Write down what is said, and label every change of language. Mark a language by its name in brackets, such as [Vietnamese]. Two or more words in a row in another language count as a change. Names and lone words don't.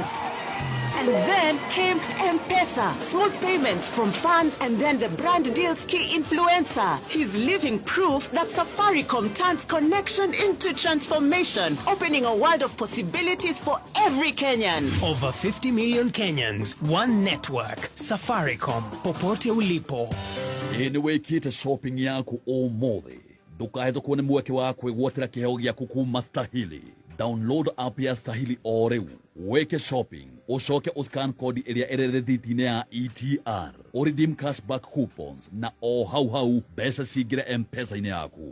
[English] And then came M-Pesa, smooth payments from fans, and then the brand deals key influencer. He's living proof that Safaricom turns connection into transformation, opening a world of possibilities for every Kenyan. Over 50 million Kenyans, one network. [Swahili] Safaricom, popote ulipo. [Kikuyu] Anyway, kita shopping yako ũmũthĩ. Ndũkahetwo kuone mweke wa kwĩgwatĩra kĩheo gĩaku kuma Stahili. [English] Download app [Kikuyu] ya Stahili o rĩu. Weke shopping, ucoke uscan code ĩrĩa ĩrĩ rethiti-inĩ ya ETR. [English] Redeem cashback coupons [Kikuyu] na o hau mbeca cingĩre M-Pesa-inĩ yaku.